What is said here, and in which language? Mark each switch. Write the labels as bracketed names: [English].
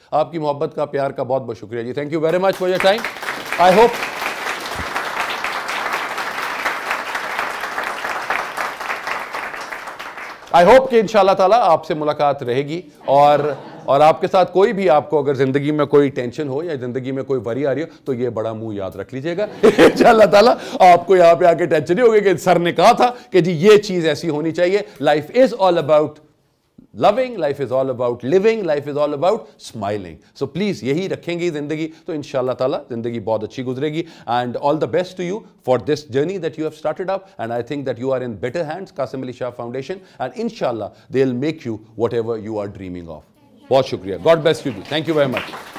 [Urdu] آپ کی محبت کا, پیار کا بہت بہت شکریہ جی. [English] Thank you very much for your time. I hope [Urdu] کہ انشاءاللہ تعالیٰ آپ سے ملاقات رہے گی, اور آپ کے ساتھ کوئی بھی, آپ کو اگر زندگی میں کوئی ٹینشن ہو یا زندگی میں کوئی وری آ رہی ہو تو یہ بڑا منہ یاد رکھ لیجئے گا. انشاءاللہ تعالیٰ آپ کو یہاں پہ آ کے ٹینشن نہیں ہوگی کہ سر نے کہا تھا کہ جی یہ چیز ایسی ہونی چاہیے. [English] Life is all about loving, life is all about living, life is all about smiling. So please [Urdu] یہی رکھیں گی زندگی تو انشاءاللہ تعالیٰ زندگی بہت اچھی گزرے گی. [English] And all the best to you for this journey that you have started up, and I think that you are in better hands, Qasim Ali Shah Foundation, and inshallah they'll make you whatever you are dreaming of. [Urdu] بہت شکریہ. [English] God bless you. Thank you very much.